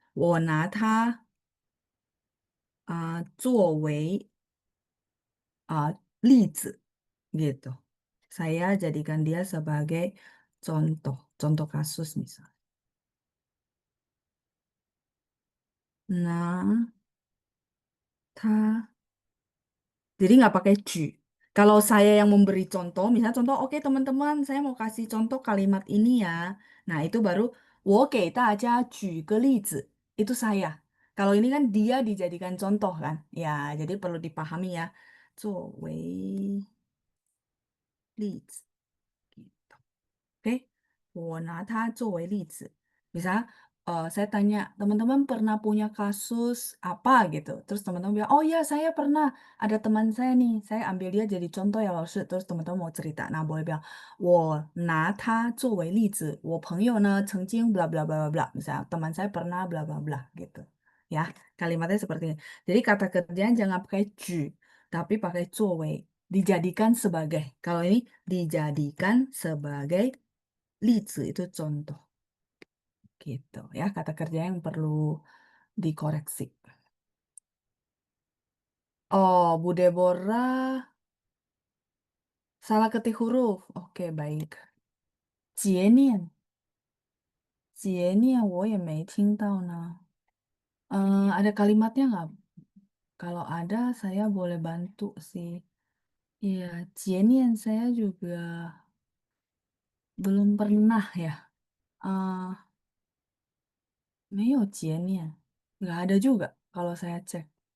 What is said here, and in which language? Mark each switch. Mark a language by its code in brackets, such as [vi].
[zh] 我拿它作为例子 gitu. [id] Saya jadikan dia sebagai contoh, contoh kasus misalnya. Nah, 他 jadi nggak pakai 举. Kalau saya yang memberi contoh, misalnya contoh, oke teman-teman, saya mau kasih contoh kalimat ini ya. Nah, itu baru [zh] 我给大家举个例子. [id] Itu saya. Kalau ini kan dia dijadikan contoh kan. Ya, jadi perlu dipahami ya. [zh] 作为例子. [id] Gitu. Oke. [zh] 我拿它作为例子. Misalnya, [id] saya tanya, teman-teman pernah punya kasus apa gitu. Terus teman-teman bilang, oh ya saya pernah, ada teman saya nih, saya ambil dia jadi contoh ya 老师. Terus teman-teman mau cerita, nah boleh bilang, [zh] 我拿他作为例子，我朋友呢曾经 [id] bla bla bla bla bla, misalnya teman saya pernah bla bla bla gitu. Ya, kalimatnya seperti ini. Jadi kata kerjaan jangan pakai 举, tapi pakai 作为, dijadikan sebagai. Kalau ini dijadikan sebagai 例子 itu contoh. Gitu ya, kata kerja yang perlu dikoreksi. Oh, Bu Deborah salah ketik huruf. Oke, baik. [zh] 节念，节念我也没听到呢。 [id] ada kalimatnya nggak? Kalau ada, saya boleh bantu sih. Iya, 节念 saya juga belum pernah ya. [zh] 没有节念, [id] nggak ada juga kalau saya cek.